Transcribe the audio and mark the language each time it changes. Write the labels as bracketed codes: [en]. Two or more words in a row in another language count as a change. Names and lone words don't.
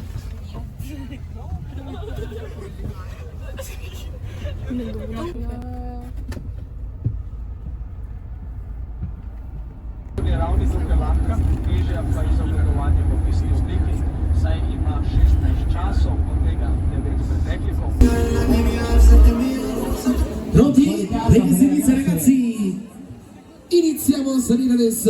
[sl] Ravni tukaj lahka, težja pa izoblikovanje v pisni obliki, saj ima 16 časov, od tega 9 preteklikov. [it] Pronti? Ragazzi, inizia ragazzi! Iniziamo a salire adesso?